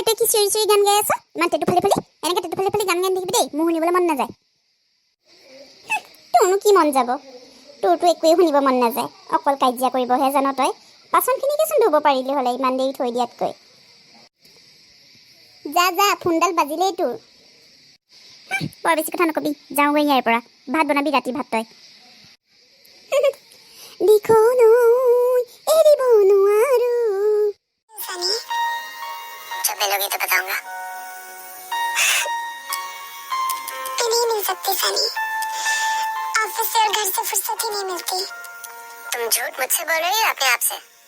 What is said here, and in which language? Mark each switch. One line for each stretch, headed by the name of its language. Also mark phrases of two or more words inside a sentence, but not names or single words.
Assamese: তই কি চিঞৰি গান গাই আছ ইমান টেটু ফালি এনেকৈ টেটু ফালি গান গাই থাকিবি দেই মোৰ শুনিবলৈ মন নাযায় তোৰনো কি মন যাব তোৰতো একোৱেই শুনিব মন নাযায় অকল কাজিয়া কৰিবহে জান তই বাচনখিনিকেচোন ধুব পাৰিলি হ'লে ইমান দেৰি থৈ দিয়াতকৈ যা ফোনডাল বাজিলেই তোৰ বৰ বেছি কথা নকবি যাওঁগৈ ইয়াৰ পৰা ভাত বনাবি ৰাতি ভাত তই দিখৌ নৈ এৰিব নোৱাৰো
Hindi: जब मिलोगी तो बताऊंगा नहीं मिल सकती सनी ऑफिस से और घर से फुर्सत ही नहीं मिलती तुम झूठ मुझसे बोल रही हो अपने आप से